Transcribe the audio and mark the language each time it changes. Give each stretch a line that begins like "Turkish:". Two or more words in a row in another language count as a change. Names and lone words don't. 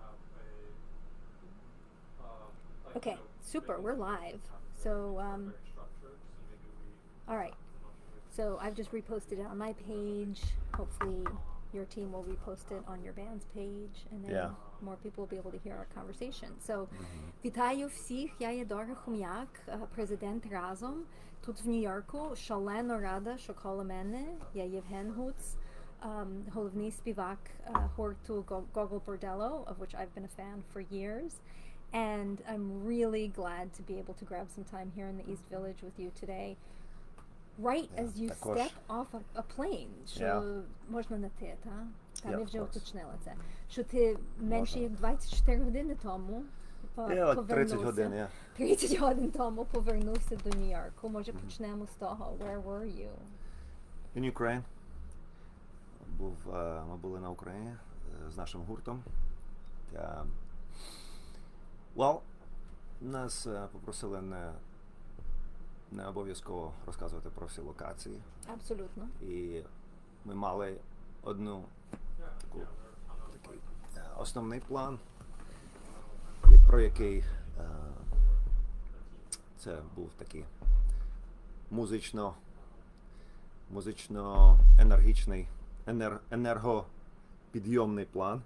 English: Okay, super. We're live. So, all right. So I've just reposted it on my page. Hopefully, your team will repost it on your band's page, and then Yeah. more people will be able to hear our conversation. So,
Ukrainian: вітаю всіх. Я є Дора Хомяк, президент Разом. Тут в Нью-Йорку. Шалено рада, що коло мене є Євген Гудзь, головний співак гурту Gogol Bordello,
English: of which I've been a fan for years. And I'm really glad to be able to grab some time here in the East Village with you today. Right as you
Ukrainian: також.
English: step off a plane,
Ukrainian: що
English: Yeah.
Ukrainian: можна на ти, та? Та
English: Yeah,
Ukrainian: ми
English: of
Ukrainian: вже
English: course.
Ukrainian: уточнили це. Що ти менше Можна. як 24 години тому
English: Yeah, like 30
Ukrainian: повернувся. годин, yeah. 30 годин тому повернувся до Нью-Йорку. Може почнемо з того.
English: Where were you? In Ukraine.
Ukrainian: Ми були на Україні з нашим гуртом. Well, нас попросили не обов'язково розказувати про всі локації. Абсолютно. І ми мали такий основний план, про який це був такий музично-енергічний, енергопідйомний план.